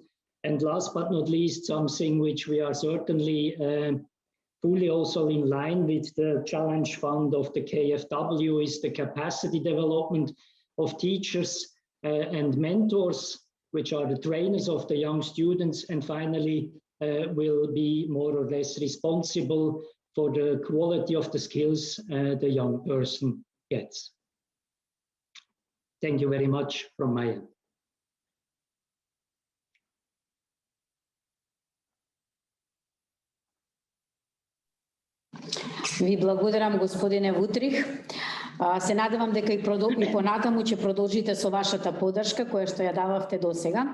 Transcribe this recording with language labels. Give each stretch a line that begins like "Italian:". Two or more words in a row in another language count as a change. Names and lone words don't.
English: And last but not least, something which we are certainly fully also in line with the challenge fund of the KfW is the capacity development of teachers and mentors, which are the trainers of the young students, and finally will be more or less responsible for the quality of the skills the young person gets. Thank you very much from my end.
Macedonian: Ви благодарам, господине Вутрих. Се надевам дека и понатаму ќе продолжите со вашата поддршка која што ја дававте до сега.